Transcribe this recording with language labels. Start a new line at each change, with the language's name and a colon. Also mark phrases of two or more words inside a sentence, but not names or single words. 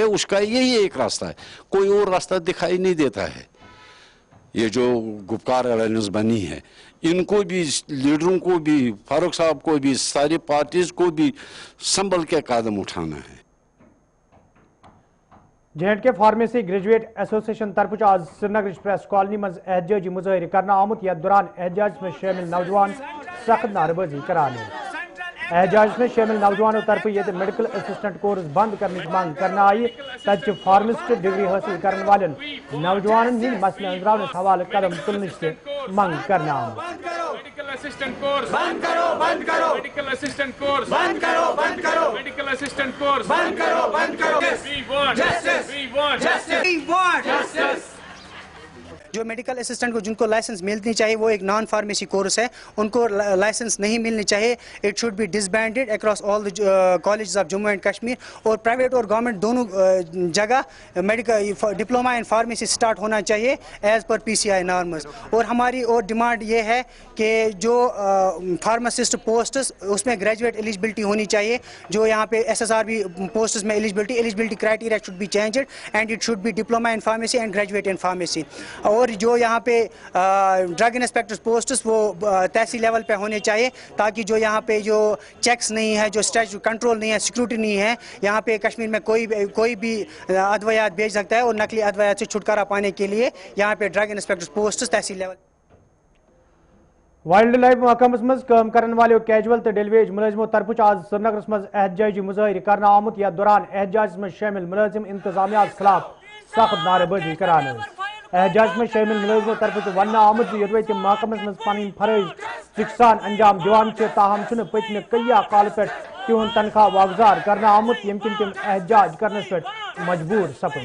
Urdu: اس کا یہی ایک راستہ ہے، کوئی اور راستہ دکھائی نہیں دیتا ہے. یہ جو گپکار الائنس بنی ہے ان کو بھی، لیڈروں کو بھی، فاروق صاحب کو بھی، ساری پارٹیز کو بھی سنبھل کے قدم اٹھانا ہے.
Kashmiri: J&K فارمیسی گریجویٹ ایسوسیشن طرف آز سری نگر پریس کالونی مز احتجاجی مظاہرہ کرنا آمت یتھ دوران احتجاج میں شامل نوجوان سخت نعرہ بازی کران. احتجاج میں شامل نوجوانوں طرف یہ
English: medical assistant course
Kashmiri: بند کرنے کی مانگ کرنا آئی. تت فارمسٹ ڈگری حاصل کرنے والن نوجوانن ہند مسئلہ انزراونس حوالہ قدم تلنے سے مانگ کرنا آمت.
English: medical assistant course
Urdu: بند کرو، بند کرو.
English: medical assistant course
Urdu: بند کرو، بند کرو.
English: medical assistant course
Urdu: بند کرو، بند کرو.
English: We want justice. We want justice. We want justice.
Urdu: جو
English: medical assistant
Urdu: کو جن کو لائسنس ملنی چاہیے وہ ایک
English: non pharmacy course
Urdu: ہے، ان کو لائسنس نہیں ملنی چاہیے.
English: it should be disbanded across all the colleges of Jammu and Kashmir.
Urdu: اور پرائیویٹ اور گورنمنٹ دونوں جگہ
English: medical diploma in pharmacy
Urdu: سٹارٹ ہونا چاہیے
English: as per PCI norms.
Urdu: اور ہماری اور ڈیمانڈ یہ ہے کہ جو
English: pharmacist posts
Urdu: اس میں
English: graduate eligibility
Urdu: ہونی چاہیے. جو یہاں پہ SSRB پوسٹس میں
English: eligibility criteria should be changed and it should be diploma in pharmacy and graduate in pharmacy.
Urdu: اور جو یہاں پہ
English: drug inspector posts
Urdu: وہ تحصیل لیول پہ ہونے چاہیے تاکہ جو یہاں پہ جو چیکس نہیں ہے، جو اسٹیچو کنٹرول نہیں ہے، سیکورٹی نہیں ہے، یہاں پہ کشمیر میں کوئی بھی ادویات بیچ سکتا ہے. اور نقلی ادویات سے چھٹکارا پانے کے لیے یہاں پہ
English: drug inspector posts
Urdu: تحصیل لیول.
Kashmiri: وائلڈ لائف محکمس مز کام کرن والو کیجول تو ڈیلیویج ملازموں طرف آز سری نگر مز احتجاجی مظاہرہ کرنا آمت یتھ دوران احتجاج میں شامل ملازم انتظامیہ خلاف سخت نعرہ بازی کران. احتجاج میں شامل ملازموں طرف ون آمت یوتوے تم محکمس مز پن فرائض سان انجام دیوان تاہم پتمہ کئی کال پہ تہد تنخواہ واگزار کرنا آمت یم کن تم احتجاج کرنس پہ مجبور سپد.